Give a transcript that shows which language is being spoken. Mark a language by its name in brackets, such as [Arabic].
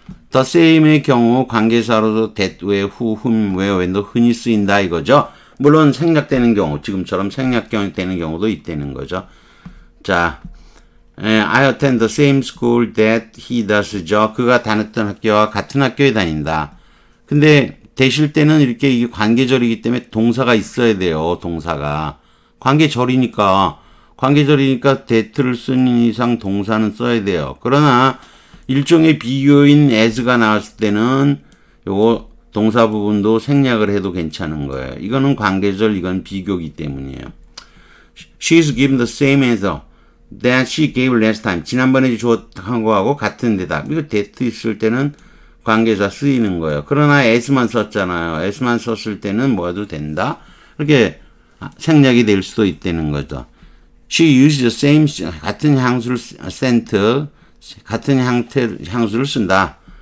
[Korean] the same의 경우 관계사로도 that 외, who, whom, where, when도 흔히 쓰인다 이거죠. 물론 생략되는 경우, 지금처럼 생략되는 경우도 있다는 거죠. 자, [English] I attend the same school that he does죠. [Korean] 그가 다녔던 학교와 같은 학교에 다닌다. 근데 되실 때는 이렇게 이게 관계절이기 때문에 동사가 있어야 돼요. 동사가. 관계절이니까 that를 쓰는 이상 동사는 써야 돼요. 그러나 일종의 비교인 as가 나왔을 때는 요거 동사 부분도 생략을 해도 괜찮은 거예요. 이거는 관계절, 이건 비교기 때문이에요. [English] She's given the same answer that she gave last time. [Korean] 지난번에 줬던 거하고 같은 대답. 이거 that 있을 때는 관계사 쓰이는 거예요. 그러나 s만 썼잖아요. s만 썼을 때는 뭐도 된다. 이렇게 생략이 될 수도 있다는 거죠. [English] She used the same, [Korean] 같은 향수를 scent, 같은 향수를 쓴다.